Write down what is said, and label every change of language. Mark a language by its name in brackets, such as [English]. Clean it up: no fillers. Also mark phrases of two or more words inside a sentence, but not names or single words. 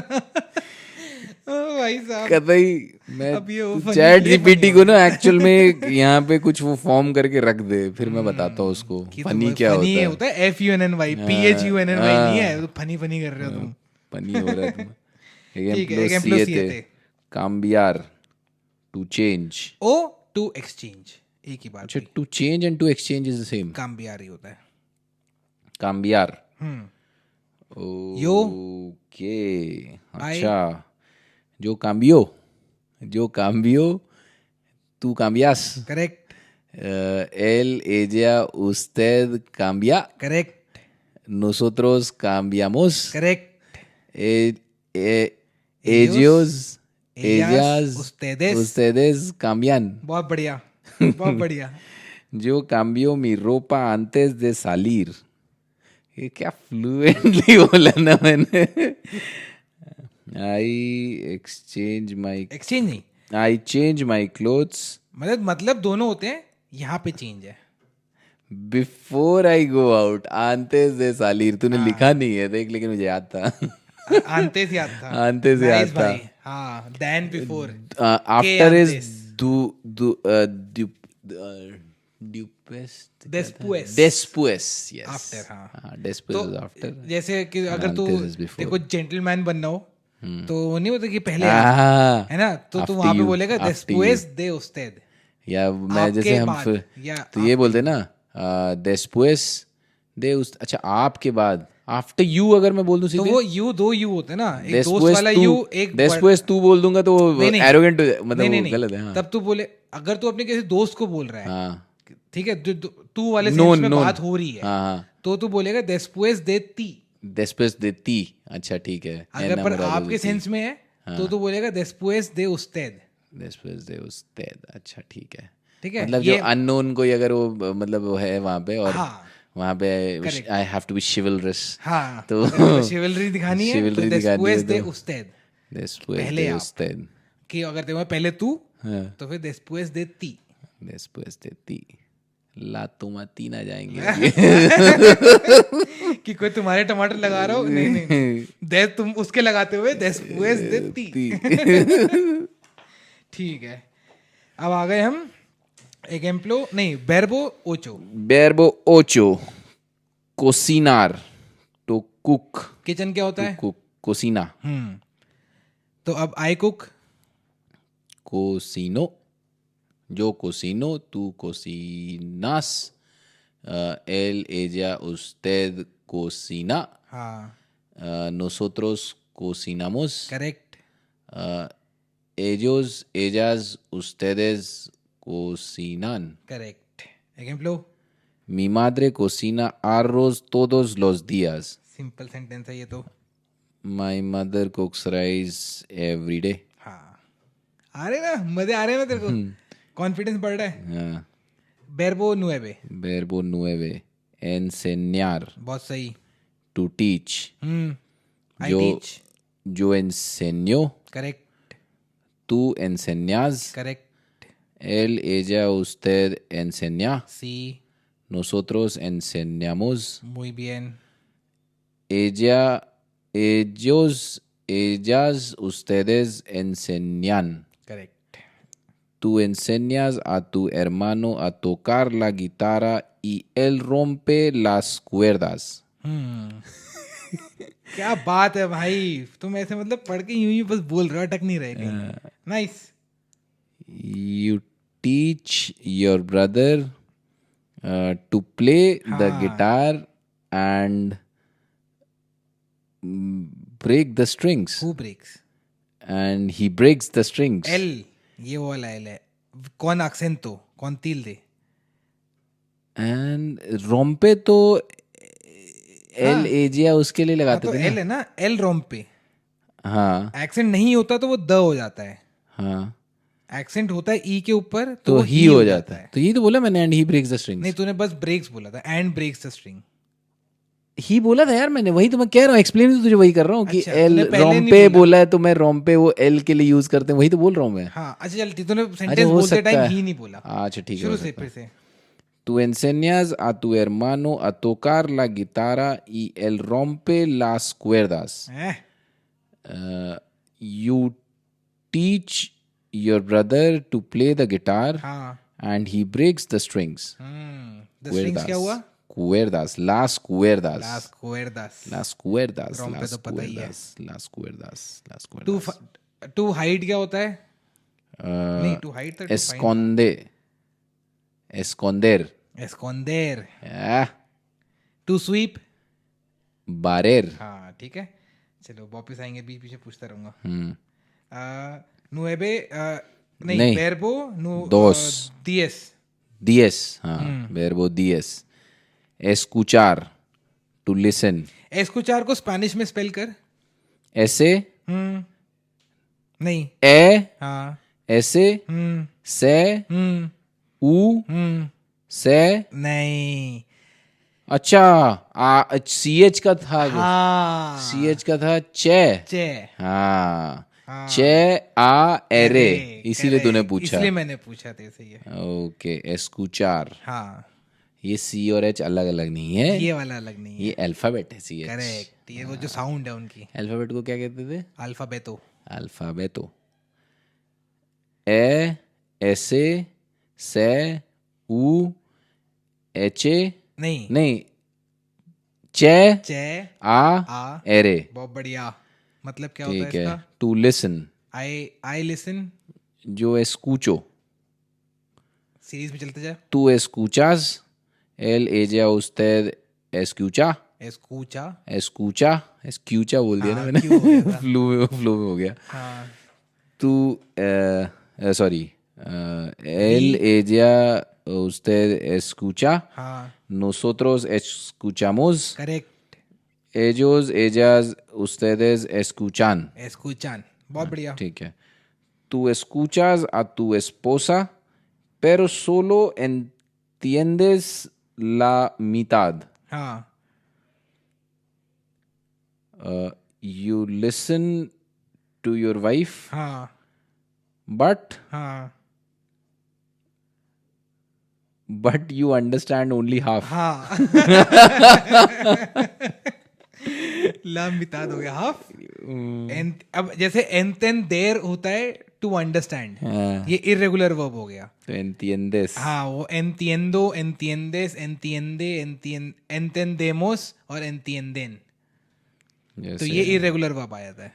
[Hindi] भाई साहब कतई मैं चैट जीपीटी को ना एक्चुअल में यहाँ पे कुछ वो फॉर्म करके रख दे, फिर मैं बताता हूँ उसको फनी क्या होता है. FUNNY PHUNNY नहीं है. फनी फनी कर रहे हो तुम. फनी हो रहा है तुम. [Spanish] Ejemplo siete. Cambiar, [English] to change. [Hindi] O [English] to exchange [Hindi] एक ही बात. अच्छा, [English] to change and to exchange is the same. [Hindi] cambiar ही होता है. [Spanish] Cambiar. Yo. Okay. अच्छा. Yo cambio, tú cambias. [English] Correct. [Spanish] Ella, usted cambia. [English] Correct. [Spanish] Nosotros cambiamos. [English] Correct. [Spanish] Ellos, ellas, ustedes. ustedes cambian. [Hindi] बहुत बढ़िया, बहुत बढ़िया. [Spanish] Yo cambio mi ropa antes de salir. [Hindi] ये क्या फ्लुएंटली बोला ना मैंने. exchange नहीं. [English] I change my clothes. [Hindi] मतलब दोनों होते हैं. यहाँ पे चेंज है. [English] Before I go out. [Spanish] antes de salir. [Hindi] तूने लिखा नहीं है देख, लेकिन मुझे याद था. antes याद था. antes याद था. हाँ. [English] than before. After is después. Yes. After. हाँ. Después is after. [Hindi] जैसे कि अगर तू देखो जेंटलमैन बनना हो तो वो नहीं होता कि पहले है ना, तो तू वहां पे बोलेगा [Spanish] después de usted. [Hindi] या मैं जैसे हम तो ये बोलते ना [Spanish] después de usted. [Hindi] अच्छा, आपके बाद. [English] After you [Hindi] अगर मैं बोल दूं सीधे तो वो यू दो यू होते हैं ना. एक दोस्त वाला यू एक después तू बोल दूंगा तो एरोगेंट मतलब गलत है. तब तू बोले अगर तू अपने किसी दोस्त को बोल रहा है, ठीक है, तू वाले सेंस में बात हो रही है, तो तू बोलेगा [Spanish] después de ti. después de ti. [Hindi] अच्छा ठीक है. अगर पर आपके सेंस में है तो तू बोलेगा después de usted. después de usted. अच्छा ठीक है. ठीक है. मतलब जो अननोन कोई अगर वो मतलब वो है वहाँ पे और वहाँ पे [English] I have to be chivalrous. [Hindi] हाँ. तो chivalry दिखानी है तो [Spanish] después de usted. después de usted. [Hindi] कि अगर तेरे पहले तू तो फिर [Spanish] después de ti. después de ti. [Hindi] लातुमातीना जाएंगे. कि कोई तुम्हारे टमाटर लगा रहा हो. नहीं तुम उसके लगाते हुए [Spanish] después de ti. [Hindi] ठीक है. अब आ गए हम ejemplo नहीं [Spanish] verbo ocho. verbo ocho. cocinar. [English] to cook. [Hindi] किचन क्या होता है? [Spanish] cook. cocina. [Hindi] तो अब [English] I cook. [Spanish] cocino. Yo cocino, tú cocinas, él, ella, usted cocina, nosotros cocinamos. [English] Correct. [Spanish] Ellos, ellas, ustedes cocinan. Correct. Ejemplo. Mi madre cocina arroz todos los días. [English] simple sentence [Hindi] है ये तो। [English] My mother cooks rice every day. [Hindi] हाँ, आ रहे ना, मजे आ रहे हैं ना तेरे को, कॉन्फिडेंस बढ़ रहा है। [Spanish] verbo nueve, verbo nueve, enseñar, [Hindi] बहुत सही। [English] to teach, I [Spanish] yo [English] teach, [Spanish] yo enseño, [English] correct, [Spanish] tú enseñas, [English] correct, [Spanish] él, ella, usted enseña, sí, nosotros enseñamos, muy bien, ella, ellos, ellas, ustedes enseñan. [English] correct. [Spanish] Tú enseñas a tu hermano a tocar la guitarra y él rompe las cuerdas. [Hindi] क्या बात है भाई, तुम ऐसे मतलब पढ़ के यूं ही बस बोल रहे हो, अटक नहीं रहे कहीं। नाइस। [English] You teach your brother to play the guitar and break the strings. Who breaks? And he breaks the strings. [Hindi] L, ये वो वाला L है, [Spanish] con acento, con tilde. [Hindi] And rompe तो एल एजिया उसके लिए लगाते तो थे L है ना, L rompe। हाँ एक्सेंट नहीं होता तो वो द हो जाता है, हाँ एक्सेंट होता है ई के ऊपर तो वो ही हो जाता है। तो ये तो बोला मैंने, [English] and he breaks the strings. [Hindi] नहीं, तूने बस ब्रेक्स बोला था, [English] and breaks the string. [Hindi] ही बोला था यार मैंने, वही तो मैं कह रहा हूँ, एक्सप्लेन तो तुझे वही कर रहा हूँ कि अच्छा, एल तूने पहले नहीं रोम्पे बोला। बोला है तो मैं रोम्पे वो एल के लिए यूज करते हैं, वही तो बोल रहा हूँ मैं। हाँ अच्छा चल, तूने अच्छा सेंटेंस हो बोलते सकता टाइम है, ही नहीं बोला। अच्छा ठीक है, शुरू हो से सकता फिर है। से। [Spanish] Tú enseñas a tu hermano a tocar la guitarra y él rompe las cuerdas. [English] You teach your brother to play the guitar [Hindi] हाँ, [English] and he breaks the strings. the strings [Hindi] क्या हुआ? [Spanish] Cuerdas, las cuerdas. Las cuerdas. Las cuerdas, Rompe las [Hindi] तो पता ही है। [Spanish] cuerdas, las cuerdas, las टू cuerdas. [English] to hide [Hindi] क्या होता है? नहीं, [English] to hide [Hindi] तो [Spanish] Esconde, esconder. esconder. Ah, [English] to sweep, [Spanish] barrer. [Hindi] हाँ ठीक है, चलो वापस आएंगे, बीच पीछे पूछता रहूंगा। Hmm. [Spanish] नुएबे [Hindi] नहीं, [Spanish] verbo dos. diez. Diez, हाँ, verbo diez. Escuchar, [English] to listen. [Hindi] escuchar को स्पेनिश में स्पेल कर। [Spanish] Ese, [Hindi] नहीं, [Spanish] e, [Hindi] हाँ, [Spanish] ese, se, u, se. [Hindi] नहीं, अच्छा, CH का था, हाँ, CH का था चे। चे, हाँ, चे आ एरे, इसीलिए तूने पूछा। इसलिए मैंने पूछा था, सही है। ओके, escuchar। हाँ, ये C और H अलग अलग नहीं है, ये वाला अलग नहीं है, ये अल्फाबेट है CH। करेक्ट, ये वो जो साउंड है उनकी। अल्फाबेट को क्या कहते थे? अल्फाबेतो। अल्फाबेतो। ए, ऐसे, से, उ, एचे, नहीं, चे, चे, आ, एरे। बहुत बढ़िया। मतलब क्या होता ठीक है है, इसका? [English] to listen, I listen. [Hindi] जो escucho, सीरीज में चलते जा। [Spanish] tú escuchas, él, ella, usted escucha, escucha [Hindi] बोल दिया ना मैंने, फ्लो में हो गया। tú, सॉरी, [Spanish] él, ella, usted escucha, nosotros escuchamos, [Hindi] करेक्ट, [Spanish] ellos, ellas, ustedes escuchan. [Hindi] बहुत बढ़िया। ठीक है, [Spanish] tú escuchas a tu esposa, pero solo entiendes la mitad. [Hindi] हाँ, [English] You listen to your wife, [Hindi] हाँ, [English] but [Hindi] हाँ, [English] you understand only half. [Hindi] हाँ। लामिताद हो गया, हाफ। अब जैसे entender होता है [English] to understand, [Hindi] ये [English] irregular verb [Hindi] हो गया। तो entiendes. हाँ, वो [Spanish] entiendo, entiendes, entiende, entendemos [Hindi] और entienden, तो ये [English] irregular verb [Hindi] आ जाता है।